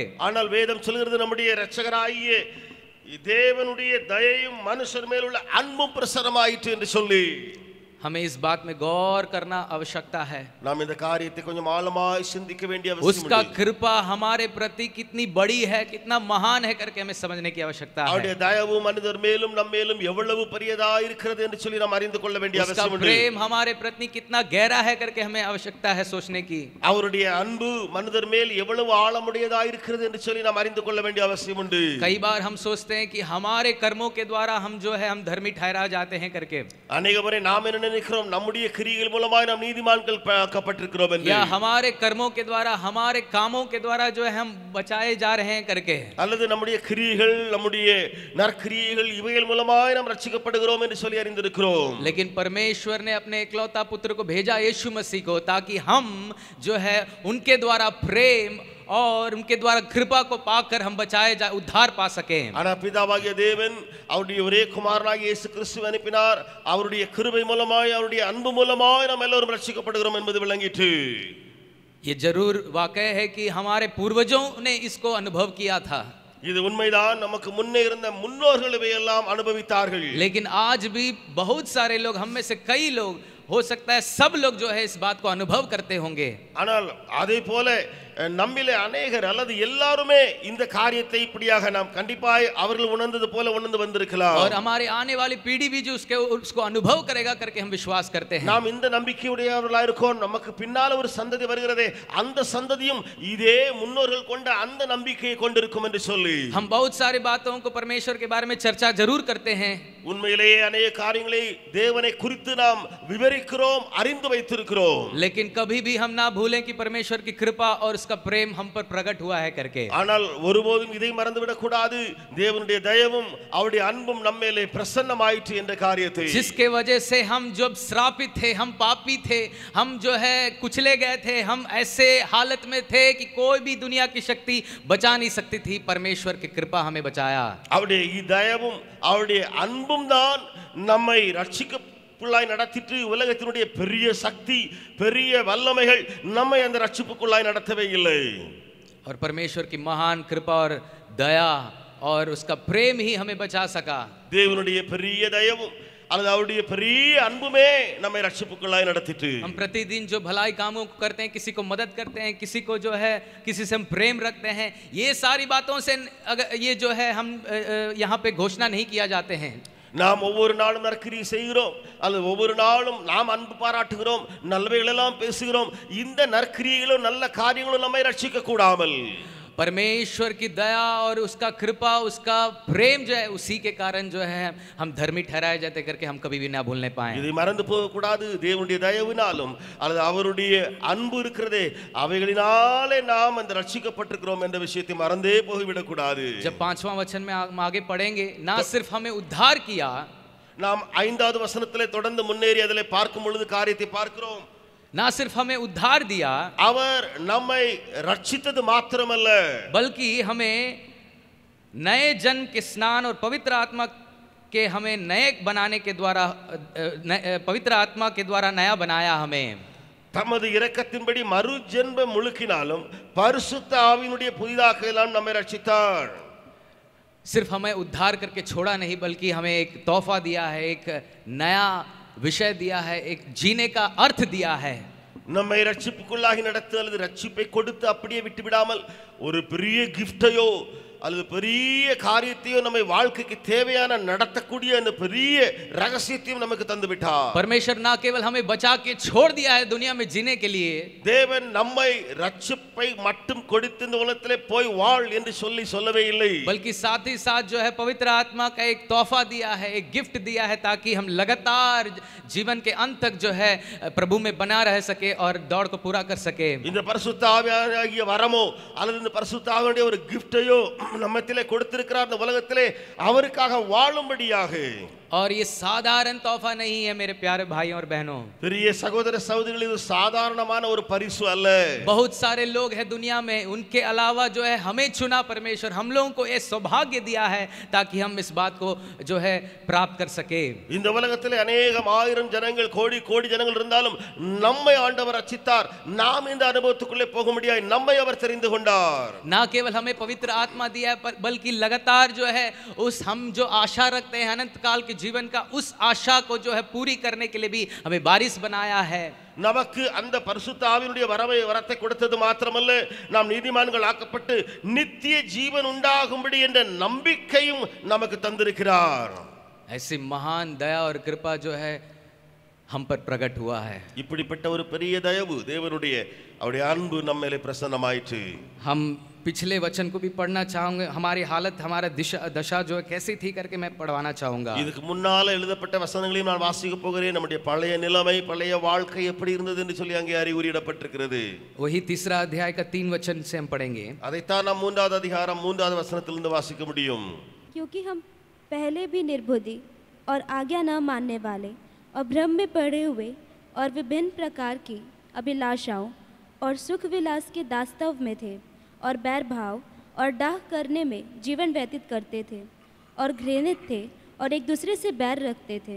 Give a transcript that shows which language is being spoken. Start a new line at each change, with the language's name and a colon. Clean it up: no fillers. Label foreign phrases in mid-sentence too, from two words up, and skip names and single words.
Tamil: ஆனால் வேதம் சொல்கிறது நம்முடைய இரட்சகராகிய தேவனுடைய தயையும் மனுஷர் மேலுள்ள அன்பும் பிரசன்னமாயிற்று என்று சொல்லி
Hindi: हमें इस बात में गौर करना आवश्यकता है।
Tamil: நாம் இந்த காரியத்தை கொஞ்சம் ஆழமாய் சிந்திக்க வேண்டிய அவசியம் உண்டு।
Hindi: उसका कृपा हमारे प्रति कितनी बड़ी है, कितना महान है करके हमें समझने की आवश्यकता है।
Tamil: அவருடைய தயவு மனிதர் மேலும் நம் மேலும் எவ்வளவு பெரியதா இருக்கிறது என்று சொல்லி நாம் அறிந்து கொள்ள வேண்டிய அவசியம் உண்டு।
Hindi: उसका प्रेम हमारे प्रति कितना गहरा है करके हमें आवश्यकता है सोचने की।
Tamil: அவருடைய அன்பு மனிதர் மேல் எவ்வளவு ஆழமுடையதா இருக்கிறது என்று சொல்லி நாம் அறிந்து கொள்ள வேண்டிய அவசியம் உண்டு।
Hindi: कई बार हम सोचते हैं कि हमारे कर्मों के द्वारा हम जो है हम धर्मी ठहरा जाते हैं करके, अनेक बार
Tamil: नाम நினைக்கிறோம் நம்முடைய கிரியைகள் மூலமாக நாம் நீதிமான்கள் ஆக்கப்பட்டிருக்கிறோம் என்று,
Hindi: या हमारे कर्मों के द्वारा हमारे कामों के द्वारा जो है हम बचाए जा रहे हैं करके,
Tamil: அல்லது நம்முடைய கிரியைகள் நம்முடைய நற்கிரியைகள் இவைகள் மூலமாக நாம் ரட்சிக்கப்படுகிறோம் என்று சொல்லி அறிந்திருக்கிறோம்।
Hindi: लेकिन परमेश्वर ने अपने इकलौता पुत्र को भेजा यीशु मसीह को ताकि हम जो है उनके द्वारा प्रेम और उनके द्वारा कृपा को पाकर हम बचाए जा उद्धार पा सके।
Tamil: ஆனா பிதாவாகிய தேவன் அவருடைய ஒரே குமாரனாகிய இயேசு கிறிஸ்துவை அனுப்பினார், அவருடைய கிருபை மூலமாய் அவருடைய அன்பு மூலமாய் நாம் எல்லோரும் ரட்சிக்கப்படுகிறோம் என்பது விளங்கிற்று।
Hindi: ये जरूर वाकई है कि हमारे पूर्वजों ने इसको अनुभव किया था।
Tamil: இது உண்மைதான், நமக்கு முன்னே இருந்த முன்னோர்கள் இவையெல்லாம் அனுபவித்தார்கள்।
Hindi: लेकिन आज भी बहुत सारे लोग, हम में से कई लोग, हो सकता है सब लोग जो है इस बात को अनुभव करते होंगे।
Tamil: ஆனால் அதே போல நம்மிலே அநேகர் அல்லது எல்லாருமே இந்த காரியத்தை இப்படியாக நாம் கண்டிப்பாய் அவர்கள் உணர்ந்தது போல உணர்ந்து வந்திருக்கலாம்.
Hindi: और हमारे आने वाली पीढ़ी भी जो उसको अनुभव करेगा करके हम विश्वास करते हैं.
Tamil: நாம் இந்த நம்பிக்கையுடையவர்களாய் இருக்கோம். நமக்கு பின்னால ஒரு சந்ததி வருகிறதே, அந்த சந்ததியும் இதே முன்னோர்கள் கொண்ட அந்த நம்பிக்கையை கொண்டிருக்கும் என்று சொல்லி
Hindi: हम बहुत सारी बातों को परमेश्वर के बारे में चर्चा जरूर करते हैं.
Tamil: உண்மையிலேயே अनेक காரியங்களை தேவனை குறித்து நாம் விவரிக்கிறோம், அறிந்து வைத்திருக்கிறோம்.
Hindi: लेकिन कभी भी हम ना भूलें कि परमेश्वर की कृपा और उसका प्रेम हम पर प्रकट हुआ है करके.
Tamil: ஆனால் ஒருபோதும் இதை மறந்துவிடக் கூடாது. தேவனுடைய தயவும் அவருடைய அன்பும் நம்மேலே பிரசன்னமாயிற்று என்ற காரியத்தை,
Hindi: जिसके वजह से हम जब श्रापित थे, हम पापी थे, हम जो है कुचले गए थे, हम ऐसे हालत में थे कि कोई भी दुनिया की शक्ति बचा नहीं सकती थी, परमेश्वर की कृपा हमें बचाया.
Tamil: அவருடைய தயவும் அவருடைய அன்பும் தான் நம்மை ரட்சிப்புக்குள்ளாய் நடத்திட்டு உலகத்தினுடைய பெரிய சக்தி பெரிய வல்லமைகள் நம்மை அந்த ரட்சிப்புக்குள்ளாய் நடத்தவே இல்லை.
Hindi: और परमेश्वर की महान कृपा और दया और उसका प्रेम ही हमें बचा सका.
Tamil: தேவனுடைய பெரிய தயவும் அல்லது அவருடைய பெரிய அன்புமே நம்மை ரட்சிப்புக்குள்ளாய் நடத்திட்டு
Hindi: हम प्रतिदिन जो भलाई कामों को करते हैं, किसी को मदद करते हैं, किसी को जो है किसी से हम प्रेम रखते हैं, ये सारी बातों से अगर ये जो है हम यहाँ पे घोषणा नहीं किया जाते हैं.
Tamil: நாம் ஒவ்வொரு நாளும் நற்கிரியை செய்கிறோம் அல்லது ஒவ்வொரு நாளும் நாம் அன்பு பாராட்டுகிறோம், நல்லவைகளெல்லாம் பேசுகிறோம். இந்த நற்கிரியைகளும் நல்ல காரியங்களும் நம்மை ரட்சிக்க கூடாமல்
Hindi: परमेश्वर की दया और उसका कृपा उसका प्रेम जो है उसी के कारण जो है हम धर्मी ठहराए जाते करके हम कभी भी ना भूलने पाए.
Tamil: இதை மறந்து போக கூடாது. தேவனுடைய தயவினாலும் அல்லது அவருடைய அன்பு இருக்கிறதே, அவைகளினாலே நாம் அந்த ரட்சிக்கப்பட்டிருக்கிறோம் என்ற விஷயத்தை மறந்தே போய்விடக் கூடாது.
Hindi: जब 5वां वचन में हम आगे पढ़ेंगे, ना सिर्फ हमें उद्धार किया,
Tamil: நாம் 5வது வசனத்திலே தொடர்ந்து முன்னேறி அதிலே பார்க்கும் பொழுது காரியத்தை பார்க்கிறோம்.
Hindi: ना सिर्फ हमें उद्धार दिया,
Tamil: அவர் நம்மை ரட்சித்தது மாத்திரமல்ல,
Hindi: बल्कि हमें नए जन्म के स्नान और पवित्र आत्मा के हमें नए बनाने के द्वारा पवित्र आत्मा के द्वारा नया बनाया. हमें
Tamil: தமது இரக்கத்தின்படி மறு ஜென்ம முழுக்கினாலும் பரிசுத்த ஆவியினுடைய புதிதாக்கலாம் நம்மை ரட்சித்தார்.
Hindi: सिर्फ हमें उद्धार करके छोड़ा नहीं, बल्कि हमें एक तोहफा दिया है, एक नया विषय दिया है, एक जीने का अर्थ दिया है.
Tamil: நம்மை ரட்சிப்புக்குள்ளாகி நடத்து அல்லது ரட்சிப்பை கொடுத்து அப்படியே விட்டு விடாமல் ஒரு பெரிய கிஃப்டையோ அல்லது பெரிய காரியத்தையும் நம்மை வாழ்க்கைக்கு தேவையான நடத்தக்கூடிய அந்த பெரிய ரகசியத்தையும் நமக்கு தந்து விட்டார்.
Hindi: परमेश्वर ना केवल हमें बचा के छोड़ दिया है दुनिया में जीने के लिए,
Tamil: தேவன் நம்மை ரட்சிப்பை மட்டும் கொடுத்து இந்த உலகத்திலே போய் வாழ் என்று சொல்லவே இல்லை,
Hindi: बल्कि साथ ही साथ जो है पवित्र आत्मा का एक तोहफा दिया है, एक गिफ्ट दिया है, ताकि हम लगातार जीवन के अंत तक जो है प्रभु में बना रह सके और दौड़ को पूरा कर सके.
Tamil: இந்த பரிசுத்த ஆவியாகிய வரமோ அல்லது இந்த பரிசுத்த ஆவியுடைய ஒரு கிஃப்டையோ நம்மத்திலே கொடுத்திருக்கிறார் இந்த உலகத்திலே அவருக்காக வாழும்படியாக.
Hindi: और ये साधारण तोहफा नहीं है मेरे प्यारे भाइयों और बहनों. प्रिय सहोदर सहोदरिகளே,
Tamil: இது சாதாரணமான ஒரு பரிசு அல்ல.
Hindi: बहुत सारे लोग हैं दुनिया में, उनके अलावा जो है हमें चुना परमेश्वर, हम लोगों को ये सौभाग्य दिया है ताकि हम इस बात को जो है प्राप्त कर सके.
Tamil: இந்த உலகத்திலே அநேகம் ஆயிரம் ஜனங்கள் கோடி கோடி ஜனங்கள் இருந்தாலும் நம்மை ஆண்டவர் ரட்சித்தார். நாம் இந்த அனுபவத்துக்குள்ளே போக முடியாது, நம்மை அவர் தெரிந்து கொண்டார்.
Hindi: ना केवल हमें पवित्र आत्मा दिया है, बल्कि लगातार जो है उस हम जो आशा रखते हैं अनंत काल के जीवन का, उस आशा को जो है पूरी करने के लिए भी हमें वारिस बनाया है.
Tamil: நமக்கு அந்த பரிசுத்த ஆவியினுடைய வரத்தை கொடுத்தது மாத்திரமல்ல, நாம் நீதிமான்கள் ஆக்கப்பட்டு நித்திய ஜீவன் உண்டாகும்படி என்ற நம்பிக்கையும் நமக்கு தந்திருக்கிறார்.
Hindi: ऐसी महान दया और कृपा जो है हम पर प्रकट हुआ है.
Tamil: இப்படிப்பட்ட ஒரு பெரிய தயவு தேவனுடைய அவருடைய அன்பு நம்ம மேலே பிரசன்னமாயிற்று.
Hindi: हम पिछले वचन को भी पढ़ना चाहूंगे. हमारी हालत, हमारा दशा जो है कैसी थी करके मैं पढ़वाना चाहूंगा.
Tamil: இதுக்கு முன்னால எழுதப்பட்ட வசனங்களையும் நான் வாசிக்க போகிறேன். நம்முடைய பழைய நிலைமை, பழைய வாழ்க்கை எப்படி இருந்தது என்று சொல்லி அங்கே அறிகுறியிடப்பட்டிருக்கிறது.
Hindi: वही 3 अध्याय का 3 वचन से हम पढ़ेंगे.
Tamil: அதைத்தான் நாம் 3வது அதிகாரம் 3வது வசனத்திலிருந்து வாசிக்க முடியும்.
Hindi: क्योंकि हम पहले भी निर्बुद्धि और आज्ञा न मानने वाले और भ्रम में पड़े हुए और विभिन्न प्रकार की अभिलाषाओं और सुख विलास के दास्तव में थे और बैर भाव और डाह करने में जीवन व्यतीत करते थे और घृणित थे और एक दूसरे से बैर रखते थे.